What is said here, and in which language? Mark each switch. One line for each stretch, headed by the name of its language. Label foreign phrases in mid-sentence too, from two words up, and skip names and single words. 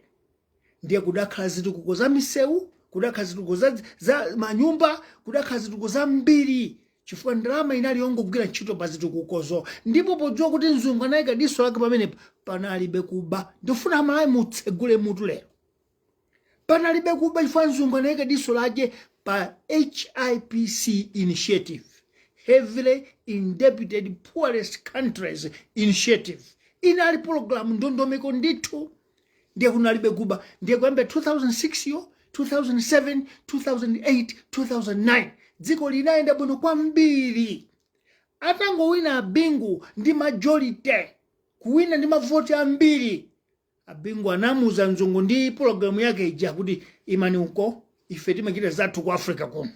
Nyanja: Ndiye kudakhala zitukuko za misewu, kudakhala zitukuko za manyumba, kudakhala zitukuko zambiri chifukwa ndalama inali yongogwira ntchito pa zitukukozo. Ndipo podziwa kuti mzungu anayika diso lake pamenepo, panalibe kuba. Ndifuna Amalawi mutsegule mutu lero. Panalibe kuba chifukwa mzungu anayika diso lake pa
English: HIPC initiative, heavily indebted poorest countries initiative.
Nyanja: Inali program ndondomeko ndithu. Ndiye kunalibe kuba. Ndiye kuyambira 2006 yo, 2007, 2008, 2009 dziko linayenda bwino kwambiri. Atangowina Bingu ndi majority, kuwina ndi mavoti ambiri, Bingu anamuza mzungu ndi programu yake ija kuti imani uko ife timachita zathu ku Africa kuno.